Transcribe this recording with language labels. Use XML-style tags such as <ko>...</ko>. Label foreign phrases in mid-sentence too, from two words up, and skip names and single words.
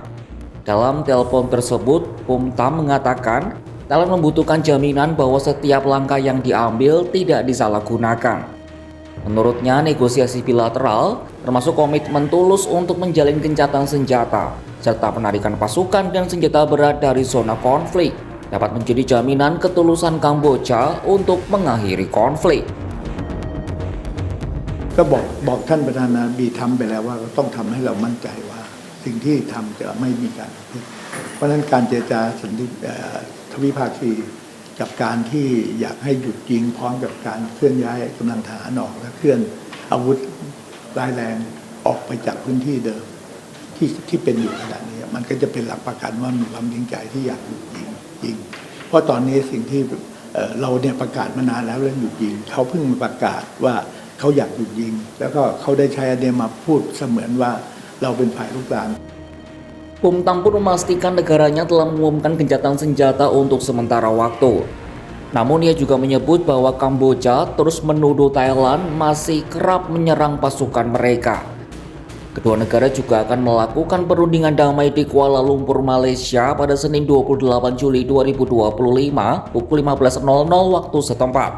<id>Dalam telepon tersebut, Phumtham mengatakan Thailand membutuhkan jaminan bahwa setiap langkah yang diambil tidak disalahgunakan. Menurutnya, negosiasi bilateral termasuk komitmen tulus untuk menjalin gencatan senjata serta penarikan pasukan dan senjata berat dari zona konflik dapat menjadi jaminan ketulusan Kamboja untuk mengakhiri konflik.</id> <th>ก็บอกท่านประธานาธิบดีทำไปแล้วว่าต้องทำให้เรามั่นใจว่าสิ่งที่ทำจะไม่มีการผิดเพราะฉะนั้นการเจรจาสัน ติทวิภาคีกับการที่อยากให้หยุดยิงพร้อมกับการเคลื่อนย้ายกำลังทหารออกและเคลื่อนอาวุธร้ายแรงออกไปจากพื้นที่เดิมที่เป็นอยู่ขณะนี้มันก็จะเป็นหลักประกันว่ามีความจริงใจที่อยากหยุดยิงเพราะตอนนี้สิ่งที่เราเนี่ยประกาศมานานแล้วเรื่องหยุดยิงเขาเพิ่งมาประกาศว่าเขาอยากหยุดยิงแล้วก็เขาได้ใช้อันนี้มาพูดเสมือนว่าเราเป็นฝ่ายรุกราน</th> <id>Phumtham pun memastikan negaranya telah mengumumkan gencatan senjata untuk sementara waktu. Namun ia juga menyebut bahwa Kamboja terus menuduh Thailand masih kerap menyerang pasukan mereka. Kedua negara juga akan melakukan perundingan damai di Kuala Lumpur, Malaysia pada Senin 28 Juli 2025 pukul 15.00 waktu setempat.</id>